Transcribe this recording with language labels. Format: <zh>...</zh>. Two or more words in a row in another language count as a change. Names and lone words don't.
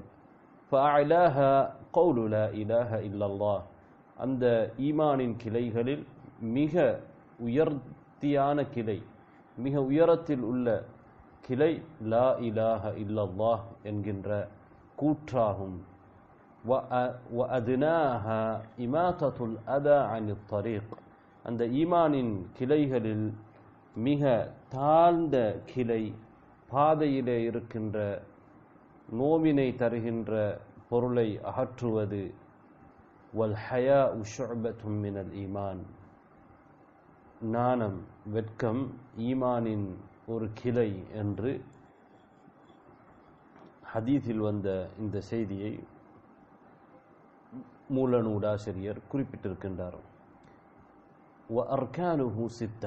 <ar>فأعلاها قول لا إله إلا الله.</ar> <ta>அந்த ஈமானின் கிளைகளில் மிக உயர்த்தியான கிளை, மிக உயரத்தில் உள்ள கிளை</ta> <ar>لا إله إلا الله</ar> <ta>என்கின்ற கூற்றாகும்.</ta> <ar>وَأَدْنَاهَا إِمَاتَةُ الْأَذَى عَنِ الطَّرِيقِ.</ar> <ta>அந்த ஈமானின் கிளைகளில் மிக தாழ்ந்த கிளை, பாதையிலே இருக்கின்ற நோவினை தருகின்ற பொருளை அகற்றுவது.</ta> <ar>وَالْحَيَاءُ شُعْبَةٌ مِنَ الْإِيمَانِ.</ar> <ta>நாணம், வெட்கம் ஈமானின் ஒரு கிளை என்று ஹதீஸில் வந்த இந்த செய்தியை மூலநூலாசிரியர் குறிப்பிட்டிருக்கின்றார்.</ta> <ar>وَأَرْكَانُهُ 6.</ar>